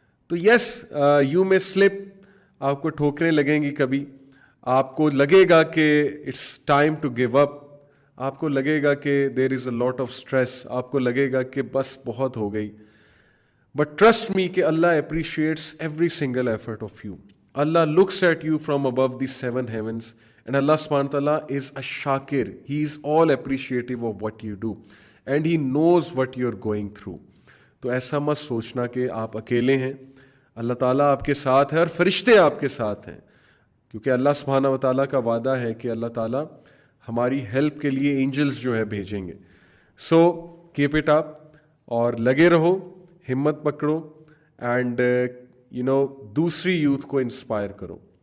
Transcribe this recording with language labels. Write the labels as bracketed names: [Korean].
[Urdu] تو [English] yes you میں slip, [Urdu] آپ کو ٹھوکریں لگیں گی، کبھی آپ کو لگے گا کہ [English] it's time to give up, [Urdu] آپ کو لگے گا کہ [English] there is a lot of stress, [Urdu] آپ کو لگے گا کہ بس بہت ہو گئی. [English] But trust me کہ اللہ appreciates every single effort of you. اللہ looks at you from above the 7 heavens and Allah subhanahu wa ta'ala is a shakir. He is all appreciative of what you do and He knows what you're going through. [Urdu] تو ایسا مت سوچنا کہ آپ اکیلے ہیں. اللہ تعالیٰ آپ کے ساتھ ہے اور فرشتے آپ کے ساتھ ہیں، کیونکہ اللہ سبحانہ و تعالیٰ کا وعدہ ہے کہ اللہ تعالیٰ ہماری ہیلپ کے لیے اینجلز جو ہے بھیجیں گے. [English] so keep it up [Urdu] اور لگے رہو، ہمت پکڑو اینڈ دوسری یوتھ کو انسپائر کرو.